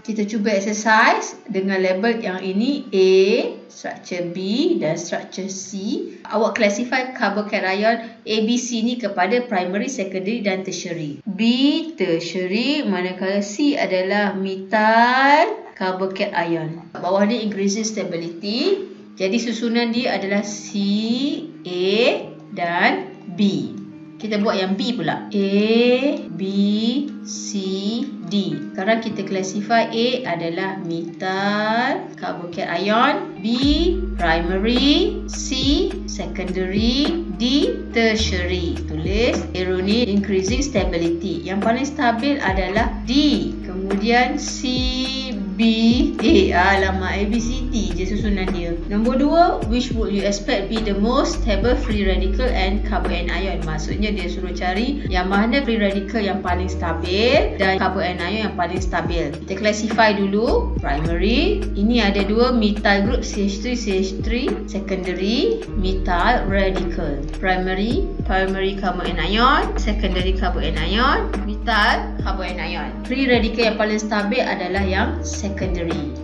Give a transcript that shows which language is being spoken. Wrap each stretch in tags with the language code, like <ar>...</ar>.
<ms>Kita cuba exercise dengan label yang ini A, structure B dan structure C. Awak classify carbocation ABC ni kepada primary, secondary dan tertiary. B tertiary, manakala C adalah methyl carbocation. Bawah ni increasing stability. Jadi susunan dia adalah C, A dan B. Kita buat yang B pula. A, B, C, D. Sekarang kita classify A adalah methyl carbocation, B primary, C secondary, D tertiary. Tulis arrow ni increasing stability. Yang paling stabil adalah D. Kemudian C, B, A. Alamak, A, B, C, D je susunan dia. Nombor</ms> <en>2, which would you expect be the most stable free radical and carbocation?</en> <ms>Maksudnya dia suruh cari yang mana free radical yang paling stabil dan carbocation yang paling stabil. Kita classify dulu. Primary, ini ada 2 methyl group CH3, CH3. Secondary, methyl radical. Primary carbocation, secondary carbocation, orbital karboanion. Free radical yang paling stabil adalah yang secondary.</ms>